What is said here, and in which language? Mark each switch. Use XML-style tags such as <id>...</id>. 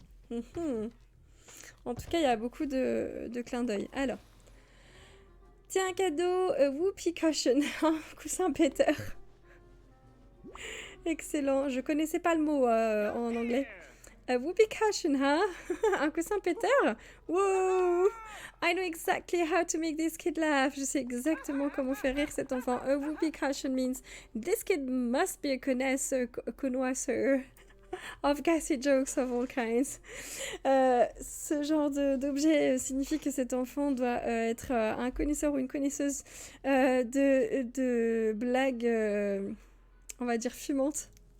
<fr>En tout cas, il y a beaucoup de clins d'œil. Alors... Tiens, un cadeau, Whoopee Cushion, un coussin péteur. Excellent, je connaissais pas le mot en anglais. Whoopee Cushion, hein? Un coussin péteur? Wow!</fr> <en>I know exactly how to make this kid laugh.</en> <fr>Je sais exactement comment faire rire cet enfant.</fr> <en>A Whoopee Cushion means this kid must be a connoisseur of gassy jokes of all kinds.</en> <fr>Ce genre d'objet signifie que cet enfant doit être un connaisseur ou une connaisseuse de blagues, on va dire fumantes.</fr>